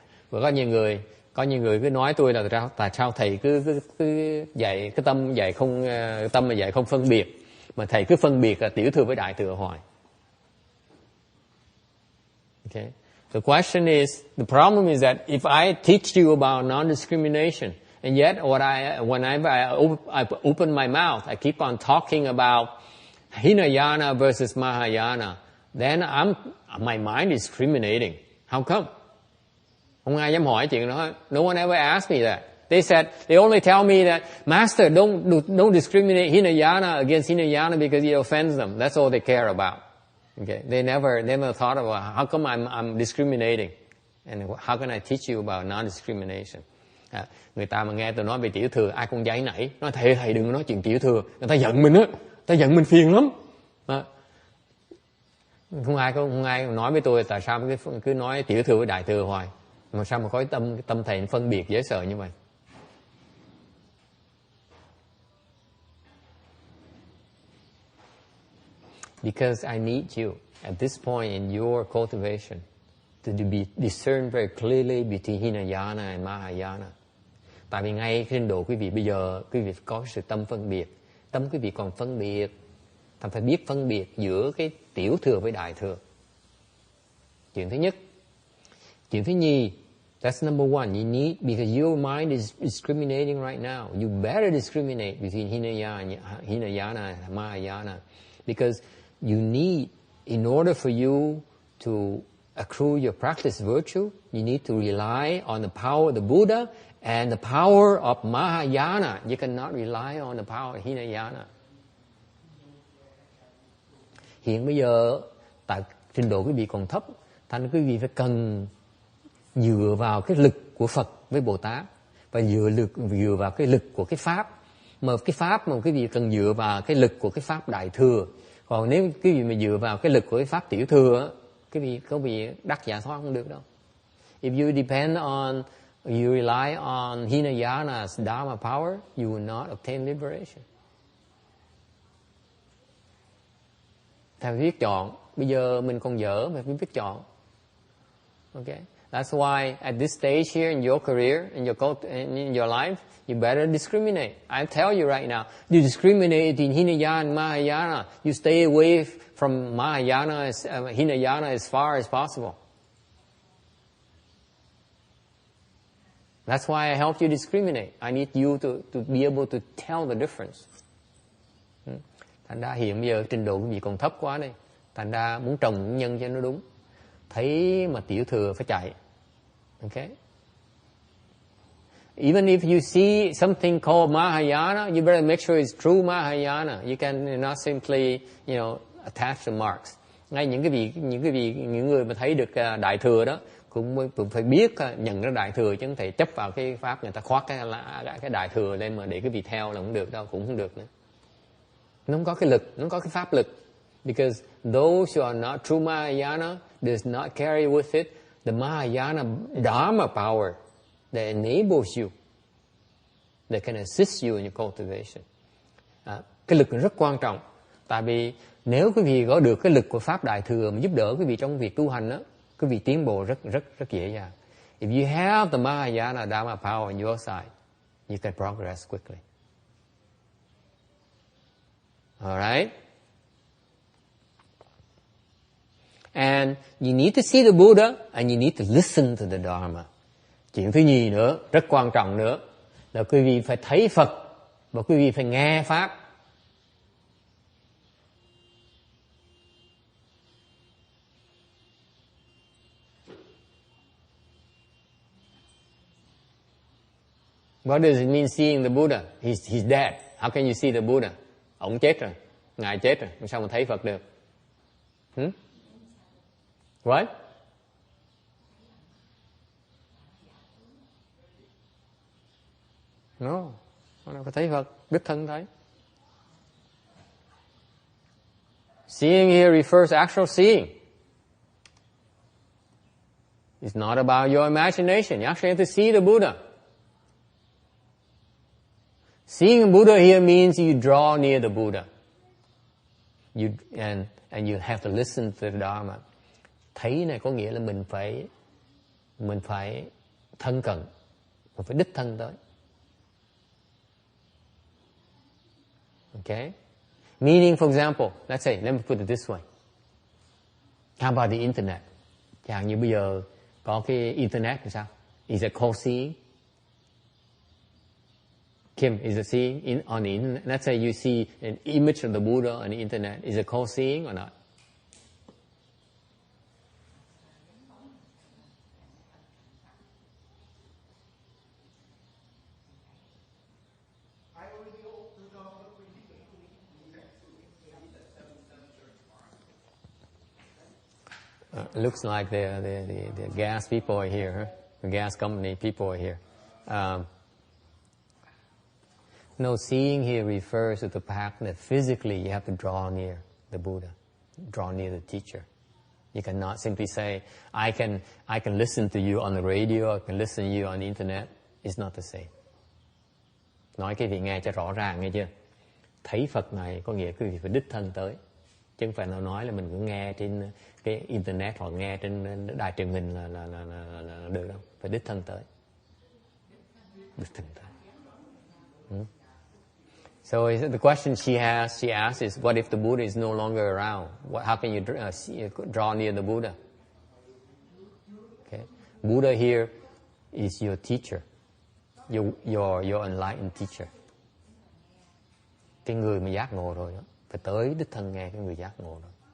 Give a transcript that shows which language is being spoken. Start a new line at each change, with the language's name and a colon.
Vietnamese: Và có nhiều người cứ nói tôi là tại sao thầy cứ dạy cái tâm dạy không tâm mà dạy không phân biệt, mà thầy cứ phân biệt là tiểu thừa với đại thừa hoài.
English: Okay. The question is, the problem is that if I teach you about non-discrimination, and yet whenever I open my mouth, I keep on talking about Hinayana versus Mahayana, then my mind is discriminating. How come?
Vietnamese: Không ai dám hỏi chuyện đó.
English: No one ever asked me that. They only tell me that, Master, don't discriminate Hinayana against Hinayana because it offends them. That's all they care about. Okay, they never thought about how come I'm discriminating, and how can I teach you about non-discrimination?
Vietnamese: Người ta mà nghe tôi nói về tiểu thừa, ai cũng giãy nảy, nói thầy đừng nói chuyện tiểu thừa, người ta giận mình á, ta giận mình phiền lắm. Không ai nói với tôi tại sao cứ nói tiểu thừa với đại thừa hoài, mà sao mà có tâm thầy phân biệt dễ sợ như vậy?
English: Because I need you at this point in your cultivation to discern very clearly between Hinayana and Mahayana.
Vietnamese: Tại vì ngay trên độ quý vị bây giờ, quý vị có sự tâm phân biệt. Tâm quý vị còn phân biệt. Thành phải biết phân biệt giữa cái tiểu thừa với đại thừa. Chuyện thứ nhất. Chuyện thứ nhì,
English: that's number one. You need, because your mind is discriminating right now. You better discriminate between Hinayana and Mahayana. Because you need, in order for you to accrue your practice virtue, you need to rely on the power of the Buddha and the power of Mahayana. You cannot rely on the power of Hinayana.
Vietnamese: Hiện bây giờ, tại trình độ quý vị còn thấp, thành quý vị phải cần dựa vào cái lực của Phật với Bồ Tát, và dựa vào cái lực của cái Pháp. Mà cái Pháp mà quý vị cần dựa vào cái lực của cái Pháp Đại Thừa. Còn nếu quý vị mà dựa vào cái lực của cái Pháp Tiểu Thừa, quý vị đắc giải thoát không được đâu.
English: If you depend on, you rely on Hinayana's Dharma power, you will not obtain liberation.
Vietnamese: Thầy biết chọn. Bây giờ mình còn dở, mà phải biết chọn.
English: Okay? That's why at this stage here in your career, in your life, you better discriminate. I tell you right now, you discriminate between Hinayana and Mahayana. You stay away from Hinayana as far as possible. That's why I help you discriminate. I need you to be able to tell the difference.
Vietnamese: Thành ra hiện bây giờ trình độ quý vị còn thấp quá đây. Thành ra muốn trồng nhân cho nó đúng. Thấy mà tiểu thừa phải chạy.
English: Okay? Even if you see something called Mahayana, you better make sure it's true Mahayana. You can not simply, attach the marks.
Vietnamese: Ngay những người mà thấy được đại thừa đó cũng phải biết nhận ra đại thừa, chứ không thể chấp vào cái pháp người ta khoác cái đại thừa lên mà để cái vị theo là không được đâu, cũng không được nữa. Nó không có cái lực, nó không có cái pháp lực.
English: Because those who are not true Mahayana does not carry with it the Mahayana Dharma power that enables you, that can assist you in your cultivation.
Vietnamese: Cái lực rất quan trọng. Tại vì nếu quý vị có được cái lực của Pháp Đại Thừa mà giúp đỡ quý vị trong việc tu hành đó, quý vị tiến bộ rất dễ dàng.
English: If you have the Mahayana Dharma power on your side, you can progress quickly. Alright? And you need to see the Buddha and you need to listen to the Dharma.
Vietnamese: Chuyện thứ nhì nữa, rất quan trọng nữa, là quý vị phải thấy Phật và quý vị phải nghe Pháp.
English: What does it mean seeing the Buddha? He's dead. How can you see the Buddha?
Vietnamese: Ông chết rồi. Ngài chết rồi. Sao mà thấy Phật được?
English: What?
Vietnamese: No, nó có thấy Phật, đích thân thấy.
English: Seeing here refers to actual seeing. It's not about your imagination. You actually have to see the Buddha. Seeing the Buddha here means you draw near the Buddha. And you have to listen to the Dharma.
Vietnamese: Thấy này có nghĩa là mình phải thân cận, mình phải đích thân tới.
English: Okay? Meaning, for example, let's say, let me put it this way. How about the internet?
Vietnamese: Chẳng như bây giờ có cái internet thì sao?
English: Is it called seeing? Kim, is it seeing on the internet? Let's say you see an image of the Buddha on the internet. Is it called seeing or not? Looks like the gas people are here, huh? The gas company people are here. No, seeing here refers to the fact that physically you have to draw near the Buddha, draw near the teacher. You cannot simply say, I can listen to you on the radio, I can listen to you on the internet. It's not the same.
Vietnamese: Nói cái vị nghe cho rõ ràng, nghe chưa? Thấy Phật này có nghĩa quý vị phải đích thân tới. Chứ không phải nào nói là mình cứ nghe trên cái internet hoặc nghe trên đài truyền hình là được đâu. Phải đích thân tới. Đích thân tới.
English: So the question she asks is, what if the Buddha is no longer around? How can you draw near the Buddha? Okay. Buddha here is your teacher, your enlightened teacher.
Vietnamese: Cái người mà giác ngộ rồi đó, phải tới đích thân nghe cái người giác ngộ rồi.